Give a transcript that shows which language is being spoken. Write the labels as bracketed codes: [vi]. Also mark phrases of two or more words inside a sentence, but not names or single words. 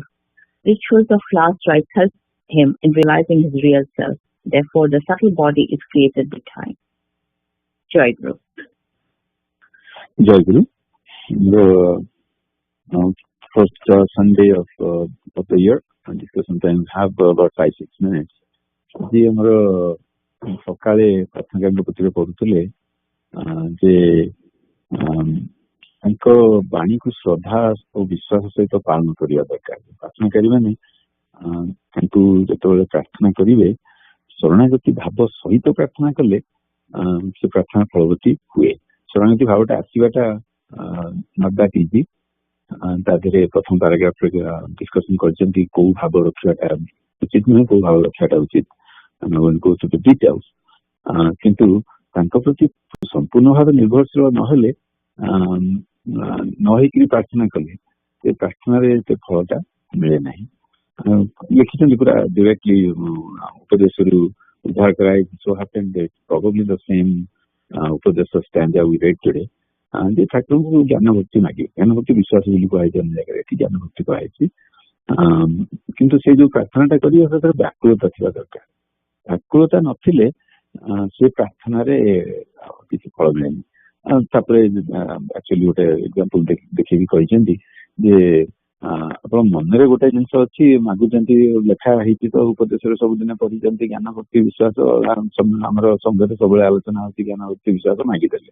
[en] Rituals of last rites help him in realizing his real self. Therefore, the subtle body is created with time. [hi] जय गुरु. जय गुरु. [en] The first Sunday of the year, and this sometimes have about 5-6 minutes. [or] ଆଜି ଆମର ସକାଳେ ପ୍ରାର୍ଥନା ପତ୍ରିକା ପଢୁଥିଲେ ଯେ ତାଙ୍କ ବାଣୀକୁ ଶ୍ରଦ୍ଧା ଓ ବିଶ୍ୱାସ ସହିତ ପାଳନ କରିବା ଦରକାର। ପ୍ରାର୍ଥନାକାରୀ ମାନେ ତାଙ୍କୁ ଯେତେବେଳେ ପ୍ରାର୍ଥନା କରିବେ ଶରଣାଗତି ଭାବ ସହିତ ପ୍ରାର୍ଥନା କଲେ ସେ ପ୍ରାର୍ଥନା ଫଳବତୀ ହୁଏ। ଶରଣାଗତି ଭାବଟା ଆସିବାଟା [en] not that easy। [or] ତା ଦେହରେ ପ୍ରଥମ ପାରାଗ୍ରାଫରେ ଡିସ୍କସନ କରିଛନ୍ତି କୋଉ ଭାବ ରଖିବାଟା ଉଚିତ ନୁହେଁ, କୋଉ ଭାବ ରଖିବାଟା ଉଚିତ। [en] go to the details। [or] କିନ୍ତୁ ତାଙ୍କ ପ୍ରତି ସମ୍ପୂର୍ଣ୍ଣ ଭାବେ ନିର୍ଭରଶୀଳ ନହେଲେ ନ ହେଇକି ପ୍ରାର୍ଥନା କଲେ ସେ ପ୍ରାର୍ଥନାରେ ସେ ଫଳଟା ମିଳେ ନାହିଁ। ଲେଖିଛନ୍ତି ପୁରା ଡିରେକ୍ଟଲି ଉପଦେଶରୁ ଉଦ୍ଧାର କରାଇ। [en] so happened that probably the same ଉପଦେଶ stanza we read today। [or] ଯେ ଠାକୁରଙ୍କୁ ଜ୍ଞାନ ଭକ୍ତି ମାଗିବେ। ଜ୍ଞାନ ଭକ୍ତି ବିଶ୍ୱାସ ବୋଲି କୁହାଯାଇଛି ଅନ୍ୟ ଜାଗାରେ, ଏଠି ଜ୍ଞାନ ଭକ୍ତି କୁହାଯାଇଛି। କିନ୍ତୁ ସେ ଯୋଉ ପ୍ରାର୍ଥନାଟା କରିବେ ସେଥିରେ ବ୍ୟାକୁଳତା ଥିବା ଦରକାର। ବ୍ୟାକୁଳତା ନଥିଲେ ସେ ପ୍ରାର୍ଥନାରେ କିଛି ଫଳ ମିଳେନି। ତାପରେ ଆକ୍ଚୁଆଲି ଗୋଟେ ଏକ୍ସାମ୍ପଲ ଦେଖିକି କହିଛନ୍ତି ଯେ ଆପଣ ମନରେ ଗୋଟେ ଜିନିଷ ଅଛି ମାଗୁଛନ୍ତି, ଲେଖା ହେଇଛି ତ ଉପଦେଶରେ ସବୁଦିନ ପଢିଛନ୍ତି ଜ୍ଞାନ ଭକ୍ତି ବିଶ୍ୱାସ, ଆମର ସଂଘରେ ସବୁବେଳେ ଆଲୋଚନା ହଉଛି ଜ୍ଞାନ ଭକ୍ତି ବିଶ୍ୱାସ ମାଗିଦେଲେ।